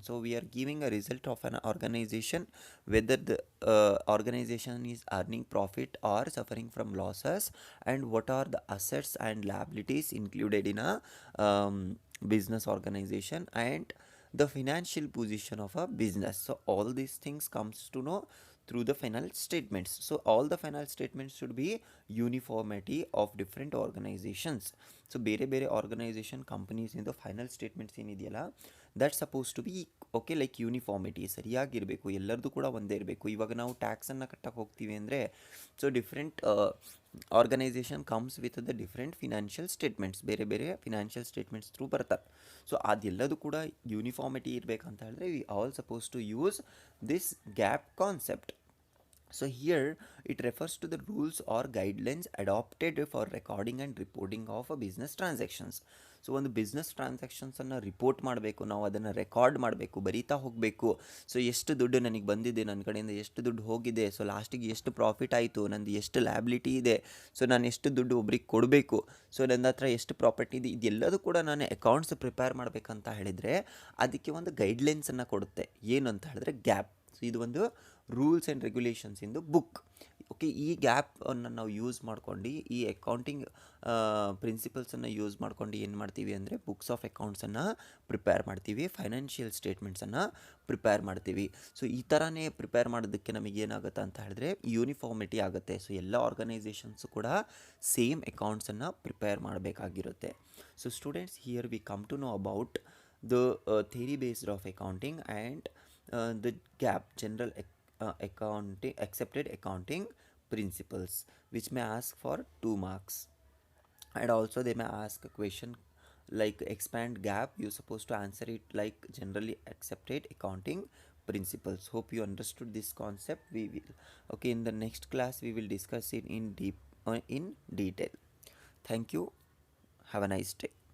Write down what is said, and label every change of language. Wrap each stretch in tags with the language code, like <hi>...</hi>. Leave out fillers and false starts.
<en>So we are giving a result of an organization, whether the organization is earning profit or suffering from losses, and what are the assets and liabilities included in a business organization, and the financial position of a business. So all these things comes to know through the final statements. So all the final statements should be uniformity of different organizations.</en> <kn>So ಬೇರೆ ಬೇರೆ organisation companies ಇಂದ final statements ಏನಿದೆಯಲ್ಲ</kn> <en>that suppose to be okay,</en> <kn>like uniformity, ಸರಿಯಾಗಿರಬೇಕು, ಎಲ್ಲರದು ಕೂಡ ಒಂದೇ ಇರಬೇಕು. ಇವಾಗ ನಾವು ಟ್ಯಾಕ್ಸನ್ನು ಕಟ್ಟಕ್ಕೆ ಹೋಗ್ತೀವಿ ಅಂದರೆ</kn> <en>so different organisation comes with the different financial statements,</en> <kn>ಬೇರೆ ಬೇರೆ ಫಿನಾನ್ಷಿಯಲ್ ಸ್ಟೇಟ್ಮೆಂಟ್ಸ್ ಥ್ರೂ ಬರ್ತಾರೆ. ಸೊ ಅದೆಲ್ಲದೂ ಕೂಡ ಯೂನಿಫಾರ್ಮಿಟಿ ಇರಬೇಕಂತ ಹೇಳಿದ್ರೆ</kn> <en>We all suppose to use this gap concept. So here it refers to the rules or guidelines adopted for recording and reporting of a business transactions.</en> <kn>So ಒಂದು business ಟ್ರಾನ್ಸಾಕ್ಷನ್ಸನ್ನು report ಮಾಡಬೇಕು, ನಾವು ಅದನ್ನು record ಮಾಡಬೇಕು, ಬರೀತಾ ಹೋಗಬೇಕು. So ಎಷ್ಟು ದುಡ್ಡು ನನಗೆ ಬಂದಿದೆ, ನನ್ನ ಕಡೆಯಿಂದ ಎಷ್ಟು ದುಡ್ಡು ಹೋಗಿದೆ, ಸೊ ಲಾಸ್ಟಿಗೆ ಎಷ್ಟು ಪ್ರಾಫಿಟ್ ಆಯಿತು, ನಂದು ಎಷ್ಟು ಲ್ಯಾಬಿಲಿಟಿ ಇದೆ, ಸೊ ನಾನು ಎಷ್ಟು ದುಡ್ಡು ಒಬ್ರಿಗೆ ಕೊಡಬೇಕು, ಸೊ ನನ್ನ ಹತ್ರ ಎಷ್ಟು ಪ್ರಾಪರ್ಟಿ ಇದೆ, ಇದೆಲ್ಲದೂ ಕೂಡ ನಾನು ಅಕೌಂಟ್ಸ್ ಪ್ರಿಪೇರ್ ಮಾಡಬೇಕಂತ ಹೇಳಿದರೆ ಅದಕ್ಕೆ ಒಂದು ಗೈಡ್ಲೈನ್ಸನ್ನು ಕೊಡುತ್ತೆ. ಏನು ಅಂತ ಹೇಳಿದ್ರೆ ಗ್ಯಾಪ್. ಸೊ ಇದು ಒಂದು rules and regulations into book. Okay, ಈ ಗ್ಯಾಪನ್ನು ನಾವು ಯೂಸ್ ಮಾಡ್ಕೊಂಡು ಈ ಅಕೌಂಟಿಂಗ್ ಪ್ರಿನ್ಸಿಪಲ್ಸನ್ನು ಯೂಸ್ ಮಾಡ್ಕೊಂಡು ಏನು ಮಾಡ್ತೀವಿ ಅಂದರೆ ಬುಕ್ಸ್ ಆಫ್ ಅಕೌಂಟ್ಸನ್ನು ಪ್ರಿಪೇರ್ ಮಾಡ್ತೀವಿ, ಫೈನಾನ್ಷಿಯಲ್ ಸ್ಟೇಟ್ಮೆಂಟ್ಸನ್ನು ಪ್ರಿಪೇರ್ ಮಾಡ್ತೀವಿ. ಸೊ ಈ ಥರನೇ ಪ್ರಿಪೇರ್ ಮಾಡೋದಕ್ಕೆ ನಮಗೇನಾಗುತ್ತೆ ಅಂತ ಹೇಳಿದ್ರೆ ಯೂನಿಫಾರ್ಮಿಟಿ ಆಗುತ್ತೆ. ಸೊ ಎಲ್ಲ ಆರ್ಗನೈಸೇಷನ್ಸು ಕೂಡ same ಅಕೌಂಟ್ಸನ್ನು prepare ಮಾಡಬೇಕಾಗಿರುತ್ತೆ.</kn> <en>So students, here we come to know about the theory based of accounting and the GAP, general accounting accepted accounting principles, which may ask for 2 marks. And also they may ask a question like expand gap, you're supposed to answer it like generally accepted accounting principles. Hope you understood this concept. We will, okay, in the next class we will discuss it in detail. Thank you. Have a nice day.</en>